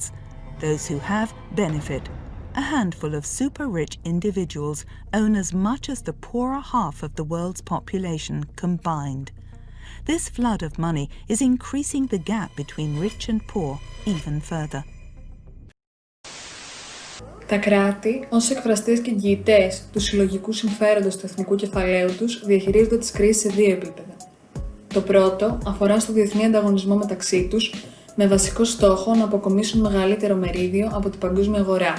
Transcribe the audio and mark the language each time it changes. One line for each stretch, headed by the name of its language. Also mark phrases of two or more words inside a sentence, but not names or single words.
English: Those who have benefit. A handful of super-rich individuals own as much as the poorer half of the world's population combined. This flood of money is increasing the gap between rich and poor even further.
Greek: Τα κράτη, ως εκφραστές και εγγυητές του συλλογικού συμφέροντος του εθνικού κεφαλαίου τους, διαχειρίζονται τις κρίσεις σε 2 επίπεδα. Το πρώτο αφορά στο διεθνή ανταγωνισμό μεταξύ τους, με βασικό στόχο να αποκομίσουν μεγαλύτερο μερίδιο από την παγκόσμια αγορά.